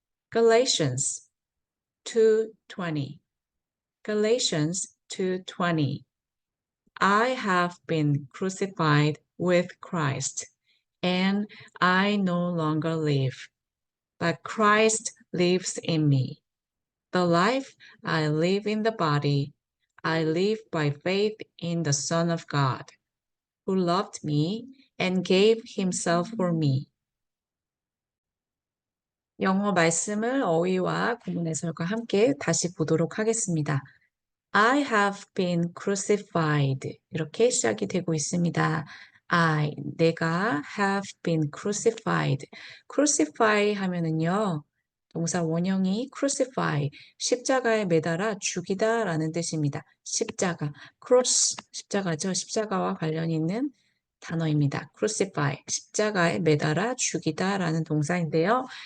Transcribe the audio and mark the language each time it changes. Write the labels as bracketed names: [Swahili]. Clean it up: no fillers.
[English] Galatians 2:20 Galatians 2:20 I have been crucified with Christ, and I no longer live, but Christ lives in me. The life I live in the body, I live by faith in the Son of God, who loved me and gave himself for me. [Korean] 영어 말씀을 어휘와 구문 해설과 함께 다시 보도록 하겠습니다. [English] I have been crucified. [Korean] 이렇게 시작이 되고 있습니다. 내가 [English] have been crucified. [Korean] crucify 하면은요, 동사 원형이 crucify, 십자가에 매달아 죽이다 라는 뜻입니다. 십자가, cross, 십자가죠. 십자가와 관련이 있는 단어입니다. crucify, 십자가에 매달아 죽이다 라는 동사인데요.